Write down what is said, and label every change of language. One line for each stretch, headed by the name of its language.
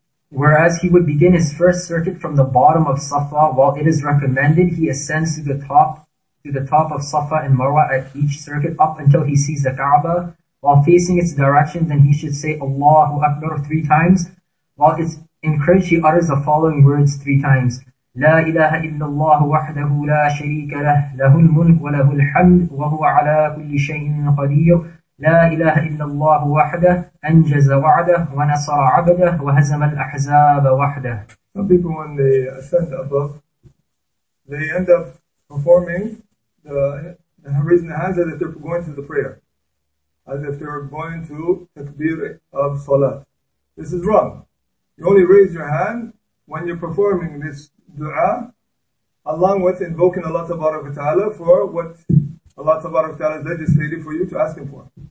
English: Whereas he would begin his first circuit from the bottom of Safa, while it is recommended he ascends to the top of Safa and Marwa at each circuit up until he sees the Kaaba. While facing its direction, then he should say Allahu Akbar 3 times. While it's encouraged, he utters the following words 3 times.
Arabic: لا إله إلا الله وحده لا شريك له له الملك وله الحمد وهو على كل شيء قدير لا إله إلا الله وحده أنجز وعده ونصر عبده وهزم الأحزاب وحده.
English: Some people, when they ascend above, they end up performing raising the hands as if they're going to the prayer, as if they're going to takbir of salat. This is wrong. You only raise your hand when you're performing this dua, along with invoking Allah Ta'ala for what Allah Ta'ala has legislated for you to ask Him for.